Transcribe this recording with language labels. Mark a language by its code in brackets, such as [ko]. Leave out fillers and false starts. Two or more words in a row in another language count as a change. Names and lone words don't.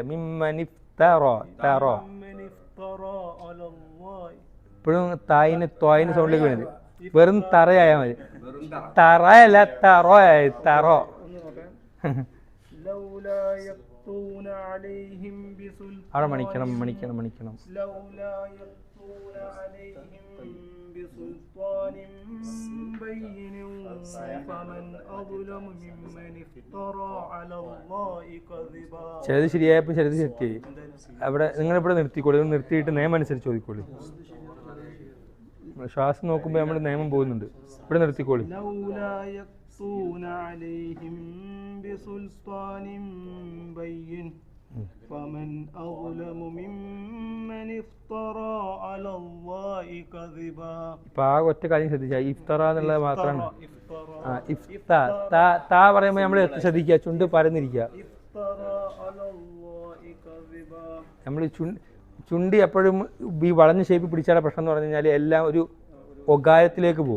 [ar] ممن افترى [ml] താറോ ഇപ്പോഴും തായിന് ത്വായിന് സൗണ്ടിലേക്ക് വരുന്നത്. വെറും തറയായാൽ മതി. തറയല്ല തറോ ആയി തറോ. [ar] لولا يأتون عليهم بسلطان [ml] അവിടെ മണിക്കണം മണിക്കണം മണിക്കണം. [ar] لولا يأتون عليهم بسلطان بين فمن أظلم ممن افترى على الله كذبا. [ml] ചിലത് ശരിയായപ്പോൾ ചിലത് തെറ്റിയായി. അവിടെ നിങ്ങളിവിടെ നിർത്തിക്കോളൂ. നിർത്തിയിട്ട് നിയമം അനുസരിച്ച് ചോദിക്കോളൂ. ശ്വാസം നോക്കുമ്പോൾ നമ്മൾ നിയമം പോകുന്നുണ്ട്. ഇവിടെ നിർത്തിക്കോളൂ. [ar] لولا يأتون عليهم بسلطان بين فمن أظلم ممن افترى على الله كذبا. [ml] ഇപ്പൊ ആ ഒറ്റ കാര്യം ശ്രദ്ധിച്ചാൽ ഇഫ്തറ എന്നുള്ളത് മാത്രമാണ്. ആ ഇഫ്ത താ പറയുമ്പോൾ നമ്മൾ ശ്രദ്ധിക്കുക. ചുണ്ട് പരന്നിരിക്കുക. നമ്മൾ ചുണ്ട് എപ്പോഴും ഈ വളഞ്ഞ ഷേപ്പ് പിടിച്ചാൽ പ്രശ്നം എന്ന് പറഞ്ഞു കഴിഞ്ഞാൽ എല്ലാം ഒരു ഒകാരത്തിലേക്ക് പോകും.